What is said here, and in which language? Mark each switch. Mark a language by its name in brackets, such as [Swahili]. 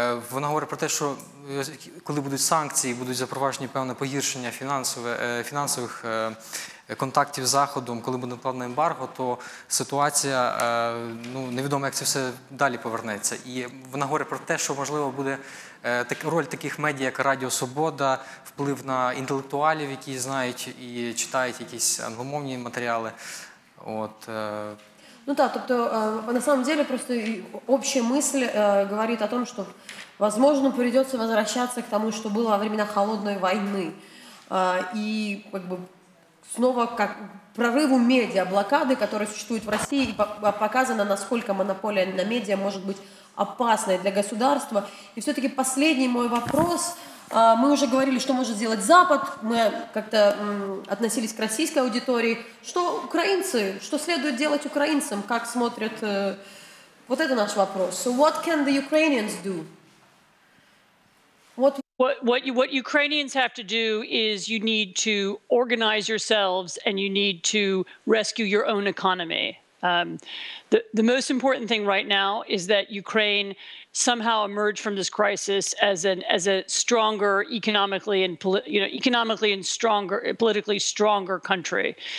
[Ukrainian] Вона говорить про те, що коли будуть санкції, будуть запроваджені певне погіршення фінансових контактів з Заходом, коли буде накладено ембарго, то ситуація, невідомо, як це все далі повернеться. І вона говорить про те, що, можливо, буде роль таких медіа, як Радіо Свобода, вплив на інтелектуалів, які знають і читають якісь англомовні матеріали. [Russian] Ну да, на самом деле просто общая мысль говорит о том, что, возможно, придется возвращаться к тому, что было во времена Холодной войны. И как бы снова к прорыву медиа-блокады, которая существует в России, и показано, насколько монополия на медиа может быть опасной для государства. И все-таки последний мой вопрос. Мы уже говорили, что может сделать Запад, мы как-то относились к российской аудитории. Что украинцы, что следует делать украинцам, как смотрят... Вот это наш вопрос. [English] So what can the Ukrainians do? What Ukrainians have to do is you need to organize yourselves and you need to rescue your own economy. The most important thing right now is that Ukraine somehow emerge from this crisis as a stronger economically and politically stronger country.